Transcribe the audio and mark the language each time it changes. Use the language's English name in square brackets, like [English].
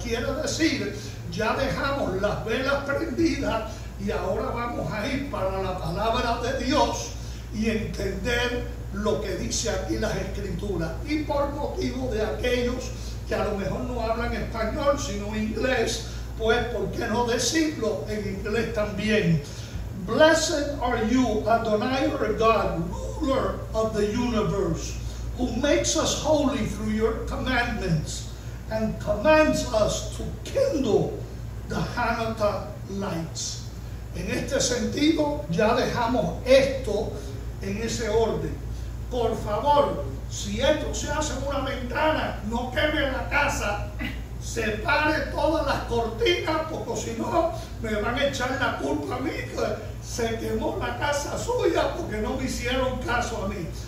[Spanish] Quiere decir, ya dejamos las velas prendidas y ahora vamos a ir para la palabra de Dios y entender lo que dice aquí las Escrituras. Y por motivo de aquellos que a lo mejor no hablan español sino inglés, pues ¿por qué no decirlo en inglés también? [English] Blessed are you, Adonai our God, ruler of the universe, who makes us holy through your commandments and commands us to kindle the Hanukkah lights. [Spanish] En este sentido, ya dejamos esto en ese orden. Por favor, si esto se hace en una ventana, no queme la casa, separe todas las cortinas, porque si no me van a echar la culpa a mí que se quemó la casa suya porque no me hicieron caso a mí.